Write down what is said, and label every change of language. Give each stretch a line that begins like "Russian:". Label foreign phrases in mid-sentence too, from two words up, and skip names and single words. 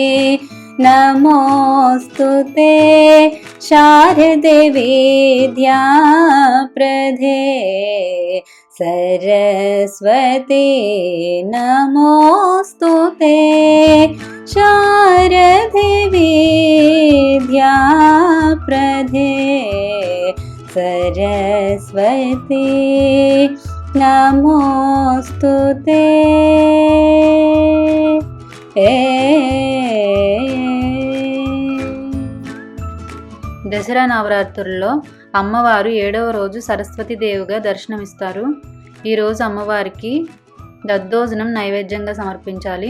Sanskrit: नमोस्तुते शारदे विद्याप्रदे सरस्वती नमोस्तुते शारदे विद्याप्रदे सरस्वती नमोस्तुते।
Telugu: దసరా నవరాత్రుల్లో అమ్మవారు 7వ రోజు సరస్వతి దేవిగా దర్శనమిస్తారు. ఈరోజు అమ్మవారికి దద్దోజనం నైవేద్యంగా సమర్పించాలి.